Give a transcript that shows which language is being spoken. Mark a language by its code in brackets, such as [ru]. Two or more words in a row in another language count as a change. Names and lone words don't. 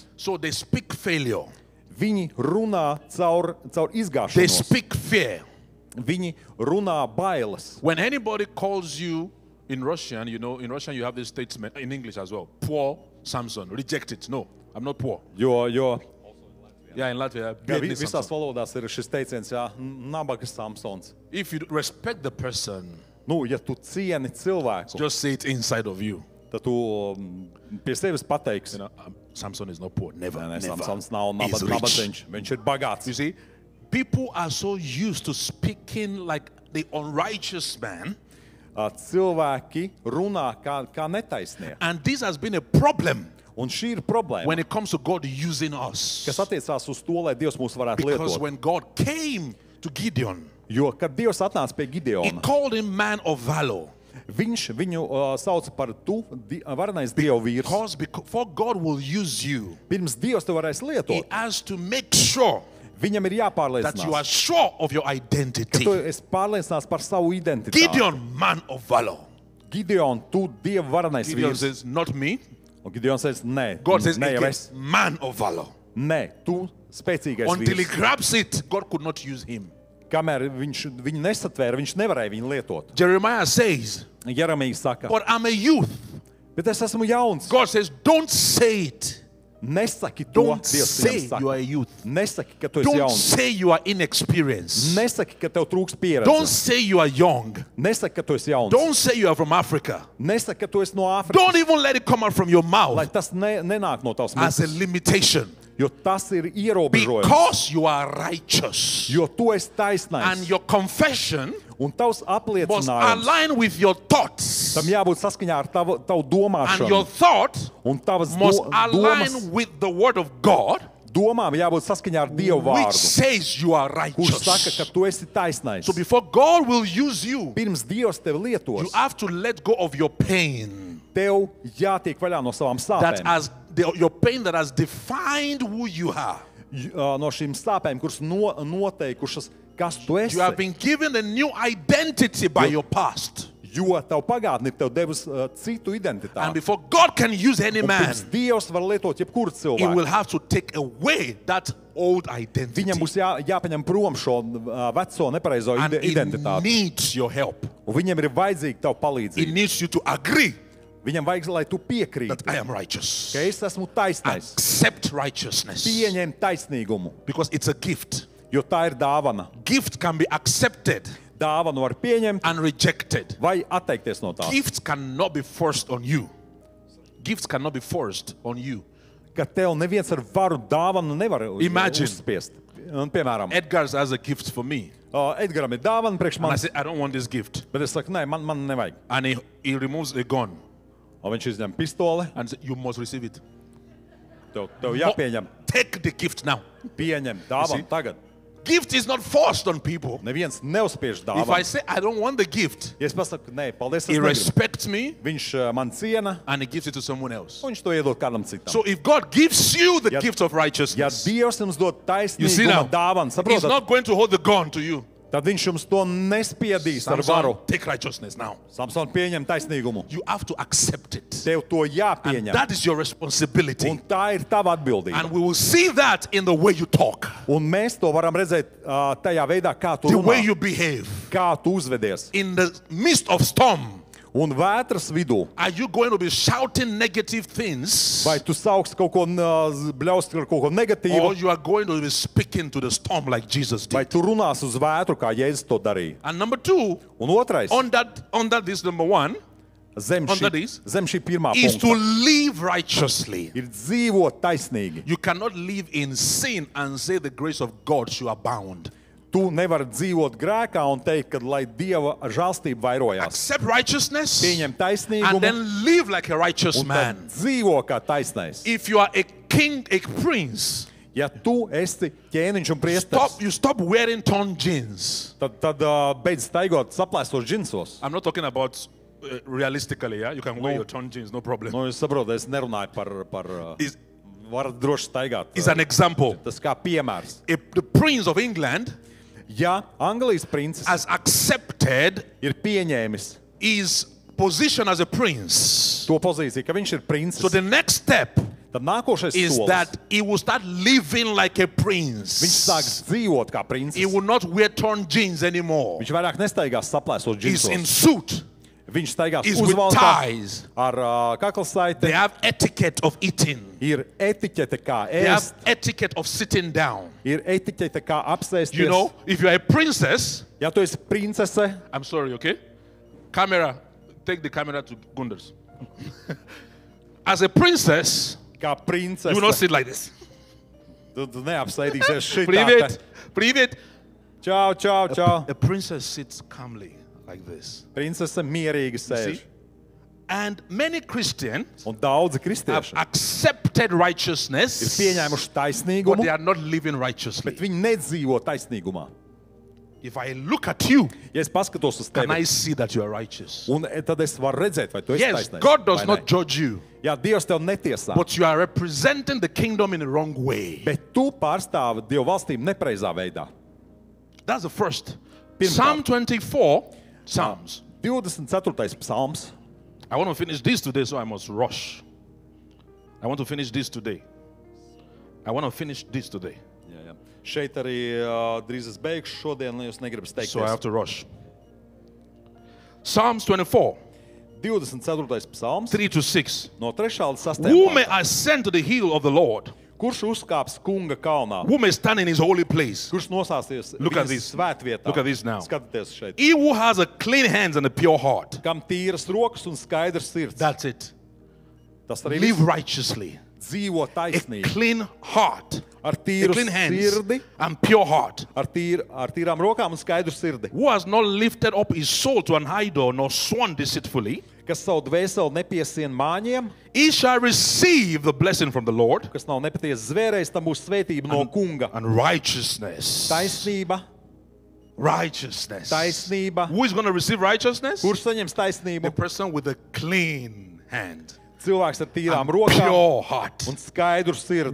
[en] So they speak failure. [lv] Viņi runā caur [en] They [lv] izgāšanos. [en] speak fear. [lv] Viņi runā bailes. [en] When anybody calls you in Russian, you know, in Russian you have this statement, in English as well. Poor Samson, reject it. No, I'm not poor. [lv] Jo [en] Yeah, in Latvia, [lv] jā, biedni visās Samson. valodās ir šis teiciens, jā, nabaga Samsons. [en] If you respect the person, [lv] Nu, ja tu cieni cilvēku, [en] just say it inside of you. [lv] tad tu pie sevis pateiksi. [en] You know, Samson is not poor. Never, [lv] Nē, [en] never. [lv] Samsons nav [en] He's rich. [lv] nabadzeņš, viņš ir bagāts. [en] You see, people are so used to speaking like the unrighteous man, [lv] Cilvēki runā kā netaisnie. [en] and this has been a problem [lv] Un šī ir problēma, [en] when it comes to God using us. [lv] kas attiecās uz to, lai Dievs mūs varētu [en] Because [lv] lietot. [en] when God came to Gideon, [lv] Jo, kad Dievs atnāca pie [en] He [lv] Gideona, [en] called him man of valor. [lv] viņš viņu sauca par varenais Dievu vīrs. [en] Because before God will use you, [lv] Pirms Dievs te varēs [en] He [lv] lietot, [en] has to make sure [lv] viņam ir [en] that you are [lv] jāpārliecinās, [en] sure of your [lv] ka [en] identity. [lv] tu esi pārliecināts par savu identitāti. [en] Gideon, man of valor. [lv] Gideon, tu Dieva varenais [en] Gideon [lv] vīrs. [en] says, not me. [lv] Un Gideons teica, nē, [en] God says, [lv] ne jau [en] again, [lv] es. [en] man of valor. [lv] Nē, tu spēcīgais [en] Until he [lv] vīrs. [en] grabs it, God could not use him. [lv] Kamēr viņu nesatvēra, viņš nevarēja viņu lietot. [en] Jeremiah says, [lv] Jeremijs saka, [en] but I'm a youth. [lv] bet es esmu jauns. [en] God says, don't say it. [lv] Nesaki to, [en] Don't [lv] Dievs [en] say [lv] viņam [en] you are [lv] saka. [en] a youth. [lv] Nesaki, ka tu esi [en] Don't [lv] jauns. [en] say you are inexperienced. [lv] Nesaki, ka tev trūks [en] Don't [lv] pieredze. [en] say you are young. [lv] Nesaki, ka tu esi jauns. [en] Don't say you are from Africa. [lv] Nesaki, ka tu esi no Āfrikas. [en] Don't even let it come out from your [lv] Lai [en] mouth [lv] tas nenāk no tavas [en] as a [lv] mutes. [en] limitation. [lv] Jo tas ir ierobežojums. [en] Because you are righteous. [lv] Jo tu esi [en] And [lv] taisnais. [en] your confession [lv] Un tavs [en] must [lv] apliecinājums [en] align with your thoughts. [lv] tam jābūt saskaņā ar tavu [en] And your [lv] domāšanu. [en] thought [lv] Un tavas [en] must [lv] domas, [en] align with the word of God, [lv] domām jābūt saskaņā ar Dievu [en] which [lv] vārdu, [en] says you are [lv] kurš saka, ka [en] righteous. [lv] tu esi taisnais. [en] So before God will use you, [lv] Pirms Dievs tevi lietos, [en] you have to let go of your pain. [lv] tev jātiek vaļā no savām [en] That [lv] sāpēm. [en] has your pain that has defined who you are. [lv] No šīm sāpēm, kuras noteikušas, kas tu esi. [en] You have been given a new identity by your past. [lv] Jo tev pagātne ir tev devusi citu [en] And [lv] identitāti. [en] before God can use any [lv] Un [en] man, [lv] pirms Dievs var lietot jebkuru [en] He will [lv] cilvēku. [en] have to take away that old identity. [lv] Viņam būs jāpaņem prom šo veco nepareizo [en] And it [lv] identitāti. [en] needs your help. [lv] Un viņam ir vajadzīga tava [en] It [lv] palīdzība. [en] needs you to agree [lv] Viņam vajag, lai tu [en] that [lv] piekrīti, [en] I am righteous. [lv] ka es esmu taisnais. [en] Accept righteousness. [lv] Pieņem taisnīgumu, [en] Because it's a gift. [lv] jo tā ir dāvana. [en] Gift can be accepted [lv] Dāvanu var pieņemt [en] and rejected. [lv] vai atteikties no tā. [en] Gifts cannot be forced on you. Gifts cannot be forced on you. [lv] Ka tev neviens ar varu dāvanu nevar [en] Imagine. [lv] uzspiest. Un, piemēram, [en] Edgar has a gift for me. [lv] Edgaram ir dāvana priekš [en] And I [lv] manis, [en] say, I don't want this gift. [lv] bet es saku, nē, man nevajag. [en] And he removes a gun [lv] Un viņš izņem pistoli, [en] and says, you must receive it. [lv] tev jāpieņem. [en] Take the gift now. [lv] Pieņem [en] see? [lv] dāvanu tagad. [en] Gift is not forced on people. [lv] Neviens neuzspiež [en] If I [lv] dāvanu. [en] say I don't want the gift, [lv] Ja es pasaku, nē, paldies, es [en] he [lv] negribu. [en] respects me [lv] Viņš man ciena, [en] and he gives it to someone else. [lv] un viņš to iedod kādam citam. [en] So if God gives you the [lv] Ja- [en] gift of [lv] Ja [en] righteousness, [lv] Dievs jums dod [en] you see now, [lv] taisnīguma dāvanu, [en] He's [lv] saprotat, [en] not going to hold the gun to you. [lv] tad viņš jums to nespiedīs ar [en] Samson, [lv] varu. [en] take righteousness now. [lv] Samson pieņem taisnīgumu. [en] You have to accept it. [lv] Tev to [en] And [lv] jāpieņem. [en] that is your responsibility. [lv] Un tā ir tava atbildība. [en] And we will see that in the way you talk, [lv] Un mēs to varam redzēt tajā veidā, kā tu [en] the way [lv] runā, [en] you behave. [lv] kā tu uzvedies. [en] In the midst of storm, [lv] Un vētras vidū, [en] are you going to be shouting negative things? [lv] vai tu sauks kaut ko bļaust ar kaut ko [en] Or [lv] negatīvu, [en] you are going to be speaking to the storm like Jesus [lv] vai [en] did? [lv] tu runās uz vētru, kā Jēzus to darīja. [en] And number two, [lv] Un otrais, [en] under this number one, [lv] zem [en] under this, [lv] šī pirmā [en] is to [lv] punkta, [en] live righteously. [lv] ir dzīvot taisnīgi. [en] You cannot live in sin and say the grace of God should abound. [lv] Tu nevari dzīvot grēkā un teikt, ka lai Dieva žēlstība vairojās. [en] Accept righteousness [lv] Pieņem [en] and [lv] taisnīgumu [en] then live like a righteous [lv] un tad [en] man. [lv] dzīvo kā taisnais. [en] If you are a king, a prince, [lv] Ja tu esi ķēniņš un priesteris, [en] you stop wearing torn jeans. [lv] tad beidz staigot saplēstos džinsos. [en] I'm not talking about realistically, yeah? You can wear your torn jeans, no problem. [lv] Nu, es saprotu, es nerunāju par [en] Is- [lv] varat droši staigāt. [en] It's an example. [lv] Tas kā piemērs. [en] The prince of England [lv] Ja Anglijas princis [en] has accepted [lv] ir pieņēmis [en] his position as a prince. [lv] to pozīciju, ka viņš ir [en] So [lv] princis, [en] the next step [lv] tad nākošais [en] is [lv] solis. [en] that he will start living like a [lv] Viņš [en] prince. [lv] sāks dzīvot kā princis. [en] He will not wear torn jeans anymore. [lv] Viņš vairāk nestaigās saplēsos [en] He's in [lv] džinsos. [en] suit. [lv] Viņš staigās [en] He's with [lv] uzvalkā [en] ties. [lv] ar kaklasaiti. [en] They have etiquette of eating. [lv] Ir etiķete, kā [en] They have [lv] ēst. [en] etiquette of sitting down. [lv] Ir etiķete, kā apsēsties. [en] You know, if you are a princess, [lv] Ja tu esi princese, [en] I'm sorry, okay? Camera, take the camera to Gunders. As a princess, [lv] kā [en] you will not [lv] princese, [en] sit like this. [lv] tu neapsēdīsies šitā. [ru] Привет, привет. [lv] Čau, čau, čau. [en] A princess sits calmly like this. [lv] Princese mierīgi sēž. [en] See? And many Christians [lv] Un daudzi [en] have [lv] kristieši [en] accepted [lv] ir [en] righteousness, [lv] pieņēmuši [en] but [lv] taisnīgumu, [en] they are not living righteously. [lv] bet viņi nedzīvo taisnīgumā. [en] If I look at you, [lv] Ja es paskatos uz [en] can I [lv] tevi, [en] see that you are righteous? [lv] un tad es varu redzēt, vai tu esi [en] Yes, [lv] taisnīgs. [en] God does [lv] vai [en] not [lv] ne. [en] judge you, [lv] Jā, Dievs tev netiesā, [en] but you are representing the kingdom in the wrong way. [lv] bet tu pārstāvi Dievu valstīm nepreizā veidā. [en] That's the first. [lv] Pirmkārt. [en] Psalm 24, Psalms. [lv] 24. psalms. [en] I want to finish this today, so I must rush. I want to finish this today. I want to finish this today, [lv] Jā, jā. Šeit arī drīz es beigšu šodien, lai jūs negribat [en] so I have [lv] steigties. [en] to rush. Psalms 24, [lv] 24. psalms, [en] 3 to 6. [lv] no 3. līdz 6. [en] Who may [lv] pantam. [en] ascend to the hill of the Lord? [lv] Kurš uzkāps kunga kalnā? [en] Who may stand in his holy place? [lv] Kurš nosāsties [en] Look at [lv] viņas [en] this. [lv] svētvietā? [en] Look at this now. [lv] Skatieties šeit. [en] He who has a clean hands and a pure heart. [lv] Kam tīras rokas un skaidrs sirds. [en] That's it. [lv] Tas arī [en] Live [lv] viss. [en] righteously. [lv] Dzīvo [en] A [lv] taisnīgi. [en] clean heart. [lv] Ar [en] A [lv] tīru [en] clean hands [lv] sirdi, [en] and pure heart. [lv] ar tīrām rokām un skaidru sirdi. [en] Who has not lifted up his soul to an idol nor sworn deceitfully. [lv] Kas savu dvēseli nepiesien māņiem, [en] He shall receive the blessing from the Lord [lv] kas nav nepatiesi zvērējis, tam būs svētība no kunga. [en] and righteousness. [lv] Taisnība, [en] Righteousness. [lv] taisnība. [en] Who is going to receive righteousness? [lv] Kurš saņems [en] The [lv] taisnību? [en] person with a clean hand. [lv] Cilvēks ar tīrām [en] And [lv] rokām [en] pure heart [lv] un skaidru sirdi